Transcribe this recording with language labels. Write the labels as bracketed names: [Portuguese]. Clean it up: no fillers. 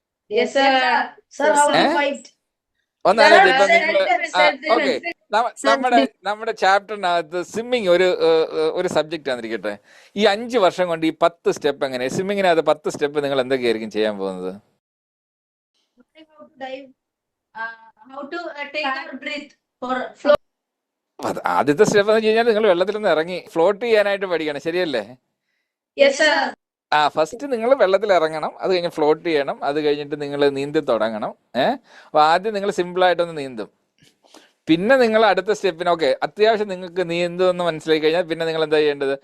[English] Yes, sir. Sir, how to fight. [Malayalam] ഒന്നാലോചിച്ച് ഇപ്പൊ നിങ്ങൾ [English] Self-defense. [Malayalam] Okay, നമ്മുടെ ചാപ്റ്ററിനകത്ത് സ്വിമ്മിങ് ഒരു സബ്ജക്റ്റ് ആണെന്നിരിക്കട്ടെ. ഈ 5 വർഷം കൊണ്ട് ഈ 10 സ്റ്റെപ്പ് എങ്ങനെ സ്വിമ്മിങ്ങിനകത്ത് 10 സ്റ്റെപ്പ് നിങ്ങൾ എന്തൊക്കെയായിരിക്കും ചെയ്യാൻ പോകുന്നത്? [English] How to dive. How to take our breath for flow. [Malayalam] ആദ്യത്തെ സ്റ്റെപ്പ് എന്ന് വെച്ച് കഴിഞ്ഞാൽ നിങ്ങൾ വെള്ളത്തിൽ നിന്ന് ഇറങ്ങി ഫ്ലോട്ട് ചെയ്യാനായിട്ട് പഠിക്കണം, ശരിയല്ലേ? [English] Yes, sir. [Malayalam] ഫസ്റ്റ് നിങ്ങൾ വെള്ളത്തിൽ ഇറങ്ങണം, അത് കഴിഞ്ഞ് ഫ്ലോട്ട് ചെയ്യണം, അത് കഴിഞ്ഞിട്ട് നിങ്ങൾ നീന്തി തുടങ്ങണം. അപ്പൊ ആദ്യം നിങ്ങൾ സിമ്പിളായിട്ടൊന്ന് നീന്തും. പിന്നെ നിങ്ങൾ അടുത്ത സ്റ്റെപ്പിന് ഓക്കെ അത്യാവശ്യം നിങ്ങൾക്ക് നീന്തുമെന്ന് മനസ്സിലാക്കി കഴിഞ്ഞാൽ പിന്നെ നിങ്ങൾ എന്താ ചെയ്യേണ്ടത്?